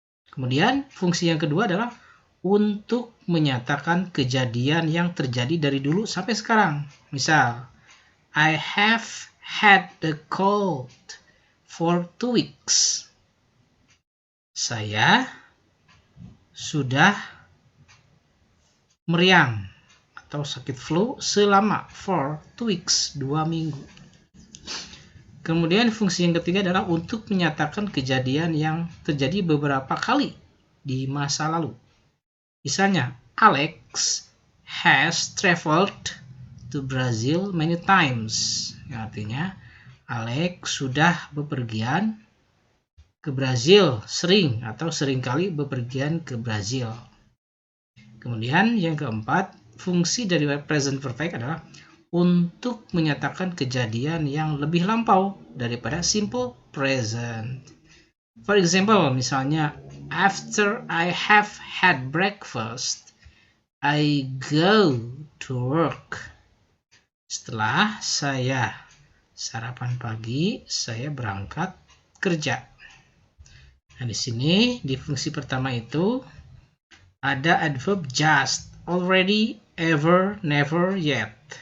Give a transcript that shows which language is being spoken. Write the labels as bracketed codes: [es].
[id] Kemudian fungsi yang kedua adalah untuk menyatakan kejadian yang terjadi dari dulu sampai sekarang. [en] Misal, I have had the cold for 2 weeks. [id] Saya sudah meriang atau sakit flu selama [en] for 2 weeks, [id] 2 minggu. Kemudian fungsi yang ketiga adalah untuk menyatakan kejadian yang terjadi beberapa kali di masa lalu. [en] Misalnya, Alex has traveled to Brazil many times. [id] Artinya, Alex sudah bepergian ke Brazil sering atau seringkali bepergian ke Brazil. Kemudian yang keempat, fungsi dari present perfect adalah untuk menyatakan kejadian yang lebih lampau daripada simple present. [en] For example, misalnya, after I have had breakfast, I go to work. [id] Setelah saya sarapan pagi, saya berangkat kerja. Nah, di sini di fungsi pertama itu ada adverb just, already, ever, never, yet.